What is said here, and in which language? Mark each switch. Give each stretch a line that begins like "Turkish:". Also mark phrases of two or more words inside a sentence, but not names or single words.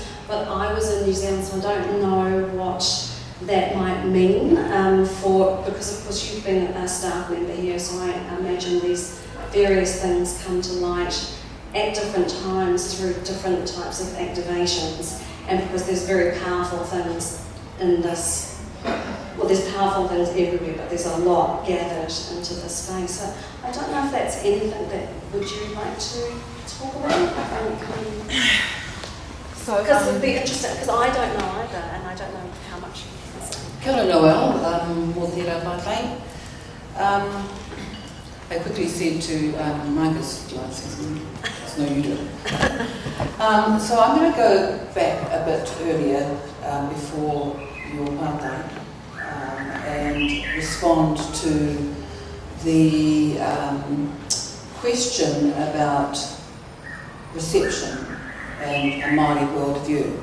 English: But I was in New Zealand, so I don't know what that might mean because of course you've been a staff member here, so I imagine these various things come to light at different times through different types of activations, and because there's very powerful things in this, well, there's powerful things everywhere, but there's a lot gathered into this space. So I don't know if that's anything that would you like to talk about? Because it'd be interesting, because I don't know either, and I don't know how much you can say.
Māori: Kia ora Noel, mō tērā whātai.
English: I quickly said to Marcus, do you want to say something? No, you do. So I'm going to go back a bit earlier before your whātai and respond to the question about reception and a Māori worldview.